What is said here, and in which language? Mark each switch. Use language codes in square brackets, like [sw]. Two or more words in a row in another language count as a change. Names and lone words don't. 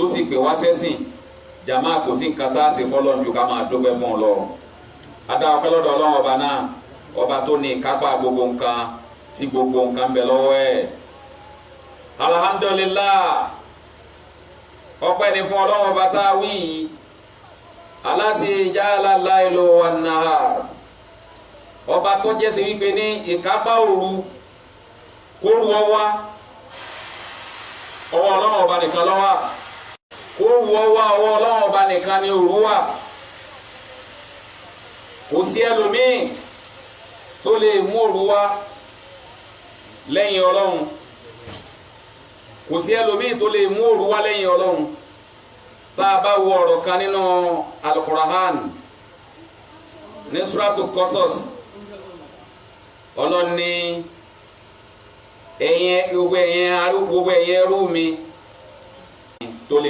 [yo] sì pè wá sẹ́sìn jàmá kò sí nǹkan tá a ṣe fọlọ́n ju ká máa dúpẹ́ fún un lọ adáwọ̀ pẹ́ lọ́dọ̀ Ọlọ́run ọba náà ọba tó ní ìkápá gbogbo nǹkan tí gbogbo nǹkan bẹ lọ́wọ́ ẹ̀ alhamdulillah ọpẹ́ ni fún Ọlọ́run ọba tá a wí aláṣẹ [ar] جعل الليل والنهار [yo] ọba tó jẹ́ sí wípé ní ìkápá òru kóru ọwá ọwọ́ Ọlọ́run ọba nìkan ló wà kóru ọwá ọwọ́ Ọlọ́run ọba nìkan ni òru wà kò sí ẹlòmíì tó lè mú òru wá lẹ́yìn Ọlọ́run kò sí ẹlòmíì tó lè mú òru wá lẹ́yìn Ọlọ́run tá a bá wo ọ̀rọ̀ kan nínú Al-Qur'an ní suratu Qasas Ọlọ́run ní gbogbo ẹ̀yin ẹrú mi tó lè